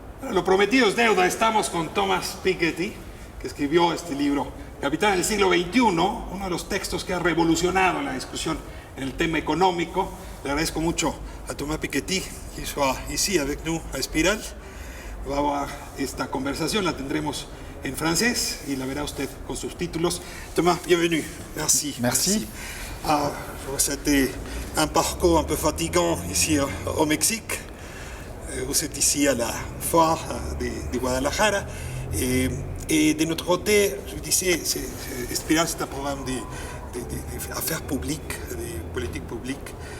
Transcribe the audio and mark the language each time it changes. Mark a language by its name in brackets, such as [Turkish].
[Spanish] Lo prometido es deuda. Estamos con Thomas Piketty, que escribió este libro, Capital en el siglo XXI, uno de los textos que ha revolucionado la discusión en el tema económico. Le agradezco mucho a Thomas Piketty que [French] soit ici avec nous à Espiral. [Spanish] Vamos a esta conversación, la tendremos en francés y la verá usted con subtítulos. [French] Thomas, bienvenue. Merci. Merci. Je vois que c'était un parcours un peu fatigant ici au Mexique. Vous êtes ici à la foire de Guadalajara. Et de notre côté, je vous disais, Espiral, c'est un programme d'affaires publiques, de politique publique.